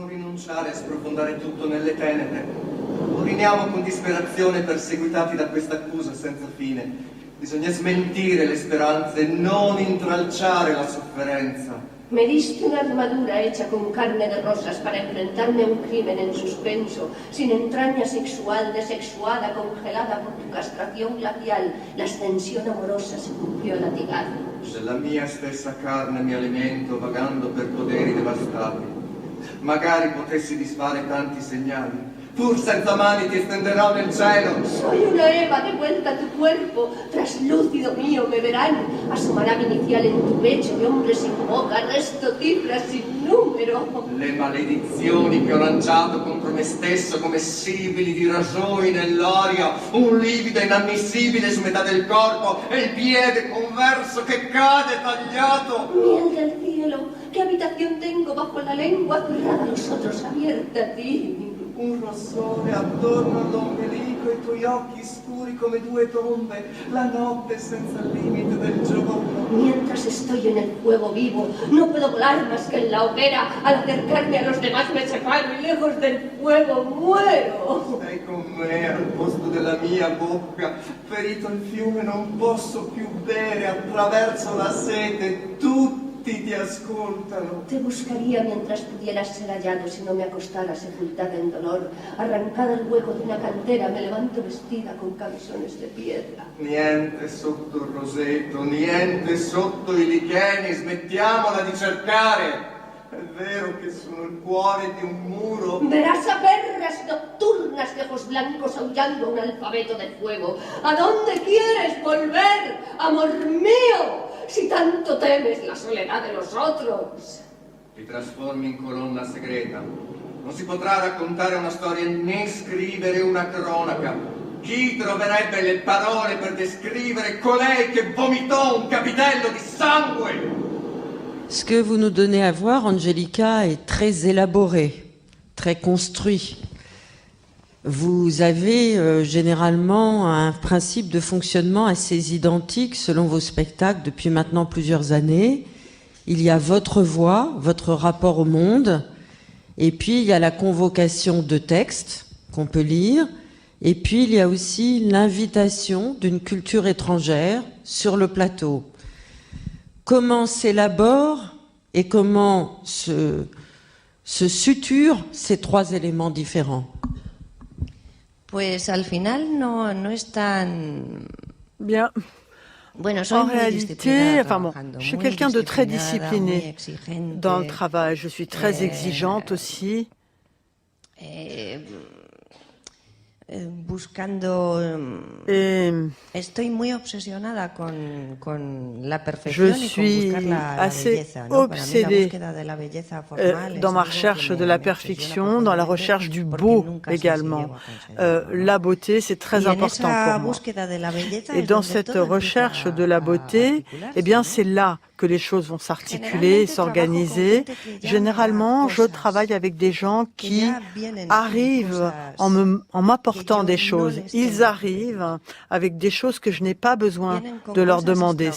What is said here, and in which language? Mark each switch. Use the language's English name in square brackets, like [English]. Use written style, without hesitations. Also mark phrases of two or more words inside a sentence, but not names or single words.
[Italian] rinunciare a sprofondare tutto nelle tenebre. Uriniamo con disperazione perseguitati da questa accusa senza fine. Bisogna smentire le speranze, non intralciare la sofferenza. [Spanish] Me diste una armadura hecha con carne de rosas para enfrentarme a un crimen en suspenso, sin entraña sexual, desexuada, congelada por tu castración glacial. La ascensión amorosa se cumplió a latigazos. [Italian] Della mia stessa carne mi alimento, vagando per poderi devastati. Magari potessi disfare tanti segnali. Pur senza mani ti estenderò nel cielo. [Spanish] Soy una Eva de vuelta a tu cuerpo, traslúcido mío me verán. Asomará mi inicial en tu pecho de hombre sin boca, resto cifras sin número. [Italian] Le maledizioni che ho lanciato contro me stesso come sibili di rasoi nell'orio, un livido inammissibile su metà del corpo e il piede converso che cade tagliato. [Spanish] Miel del cielo, ¿qué habitación tengo bajo la lengua? Cerrada los otros, abierta a ti. [Italian] Un rossore attorno all'ombelico, i tuoi occhi scuri come due tombe, la notte senza limite del giorno. [Spanish] Mientras estoy en el fuego vivo, no puedo volar más que en la hoguera. Al acercarme a los demás me separo y lejos del fuego muero. [Italian] Sei con me al posto della mia bocca, ferito il fiume non posso più bere, attraverso la sete, tutti ti ascoltano. [Spanish] Te buscaría mientras pudieras ser hallado si no me acostara sepultada en dolor. Arrancada al hueco de una cantera, me levanto vestida con camisones de piedra. [Italian] Niente sotto il roseto, niente sotto i licheni, smettiamola di cercare. È vero che sono il cuore di un muro. [Spanish] Verás a perras nocturnas de ojos blancos aullando un alfabeto de fuego. ¿A dónde quieres volver, amor mío? Si tanto temes la soledad de los otros. [Italian] Ti trasformi in colonna segreta. Non si potrà raccontare una storia né scrivere una cronaca. Chi troverebbe le parole per descrivere colei che vomitò un capitello di sangue? [French] Ce que vous nous donnez à voir, Angelica, est très élaboré, très construit. Vous avez généralement un principe de fonctionnement assez identique selon vos spectacles depuis maintenant plusieurs années. Il y a votre voix, votre rapport au monde, et puis il y a la convocation de textes qu'on peut lire, et puis il y a aussi l'invitation d'une culture étrangère sur le plateau. Comment s'élabore et comment se suturent ces trois éléments différents? [Spanish] Pues al final no es tan... Bien. Bueno, soy En muy [French] réalité, [Spanish] disciplinada [French] enfin bon, [Spanish] trabajando, [French] je suis [Spanish] muy [French] quelqu'un de très [Spanish] disciplinada, muy [French] discipliné [Spanish] exigente, [French] dans le travail. Je suis très exigeante aussi. [Spanish] Buscando... [French] Et [Spanish] Estoy muy obsesionada con la [French] je [Spanish] perfección y con [French] suis [Spanish] buscar la [French] assez [Spanish] belleza, ¿no? Para mí la [French] obsédée [Spanish] búsqueda de la belleza formal [French] dans [Spanish] es [French] ma [Spanish] algo [French] recherche [Spanish] que de la me [French] perfection, dans la recherche du [Spanish] porque [French] beau [Spanish] nunca sé si [French] également. [Spanish] llego a conseguirlo, ¿no? [French] La beauté, c'est très [Spanish] Y en [French] important [Spanish] esa [French] pour moi. [Spanish] búsqueda de la belleza [French] Et [Spanish] es [French] dans [Spanish] donde [French] cette [Spanish] todo [French] recherche [Spanish] empieza [French] de la [Spanish] a [French] beauté, [Spanish] articularse, [French] eh bien, [Spanish] ¿no? [French] c'est là que les choses vont s'articuler, s'organiser. Généralement, je travaille avec des gens qui arrivent en m'apportant des choses. Ils arrivent avec des choses que je n'ai pas besoin de leur demander.